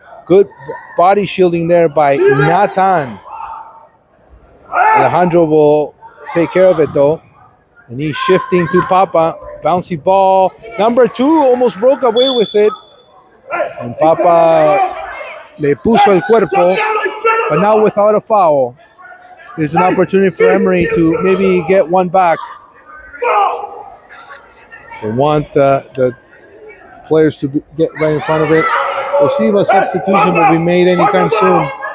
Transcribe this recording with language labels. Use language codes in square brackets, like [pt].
[en] Good body shielding there by Nathan. Alejandro will take care of it though. And he's shifting to Papa. Bouncy ball. Number 2 almost broke away with it. [es] And Papa le puso el cuerpo. [en] But now without a foul. There's an opportunity for Emery to maybe get one back. They want the players to get right in front of it. We'll see if a substitution will be made anytime soon.